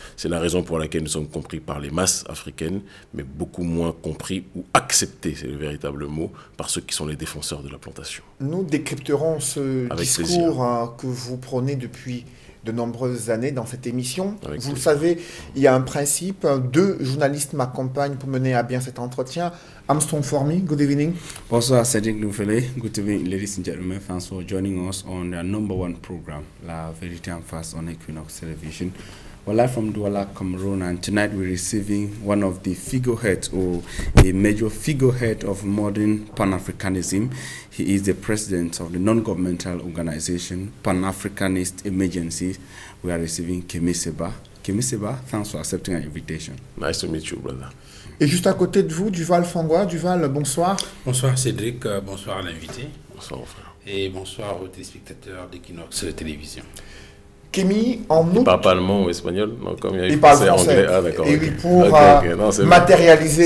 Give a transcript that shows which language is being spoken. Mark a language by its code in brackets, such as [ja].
[fr] C'est la raison pour laquelle nous sommes compris par les masses africaines, mais beaucoup moins compris ou acceptés, c'est le véritable mot, par ceux qui sont les défenseurs de la plantation. Nous décrypterons ce discours que vous prenez depuis de nombreuses années dans cette émission. Vous le savez, il y a un principe. Deux journalistes m'accompagnent pour mener à bien cet entretien. [en] Armstrong Formy, good evening. Bonsoir, Cedric Loufele. Good evening, ladies and gentlemen. Thanks for joining us on their number one program, La Vérité en face on Equinox Television. We're live from Douala, Cameroon, and tonight we're receiving one of the figureheads or a major figurehead of modern Pan-Africanism. He is the president of the non-governmental organization Pan-Africanist Emergency. We are receiving Kémy Séba. Kémy Séba, thanks for accepting our invitation. Nice to meet you, brother. [fr] Et juste à côté de vous, Duval Fangwa. Duval, bonsoir. Bonsoir Cédric, bonsoir à l'invité. Bonsoir mon frère. Et bonsoir aux téléspectateurs d'Equinox Télévision. Kémy, en août... Il parle pas allemand ou espagnol? Non, comme il parle français. Anglais. Ah, d'accord. Et oui, pour matérialiser